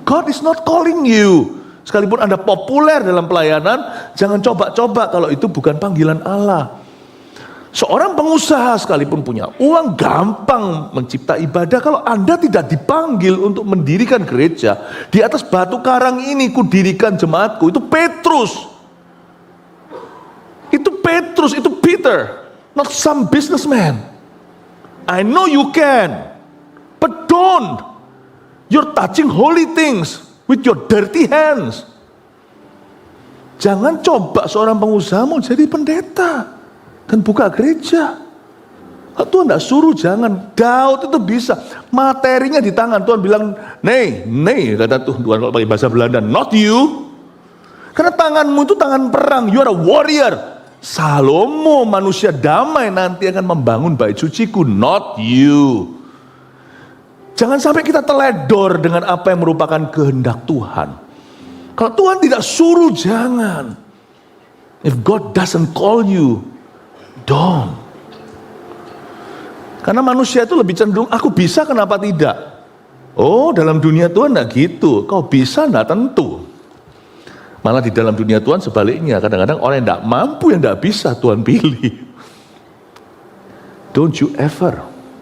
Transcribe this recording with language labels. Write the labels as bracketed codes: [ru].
[en] God is not calling you. [id] Sekalipun Anda populer dalam pelayanan, jangan coba-coba kalau itu bukan panggilan Allah. Seorang pengusaha sekalipun punya uang, gampang mencipta ibadah. Kalau Anda tidak dipanggil untuk mendirikan gereja, di atas batu karang ini kudirikan jemaatku, itu Petrus. Itu [en] Peter, not some businessman. I know you can, but don't. You're touching holy things with your dirty hands. [id] Jangan coba seorang pengusaha mau jadi pendeta dan buka gereja. Tuhan tidak suruh jangan. Daud itu bisa, materinya di tangan. Tuhan bilang, "Nei, kata Tuhan kalau pakai bahasa Belanda, [en] not you." [id] Karena tanganmu itu tangan perang, [en] you are a warrior. [id] Salomo manusia damai nanti akan membangun bait suciku, [en] not you. [id] Jangan sampai kita teledor dengan apa yang merupakan kehendak Tuhan. Kalau Tuhan tidak suruh, jangan. [en] If God doesn't call you, don't. [id] Karena manusia itu lebih cenderung, aku bisa kenapa tidak? Oh, dalam dunia Tuhan enggak gitu. Kau bisa enggak tentu. Malah di dalam dunia Tuhan sebaliknya. Kadang-kadang orang yang enggak mampu, yang enggak bisa Tuhan pilih. [en] Don't you ever.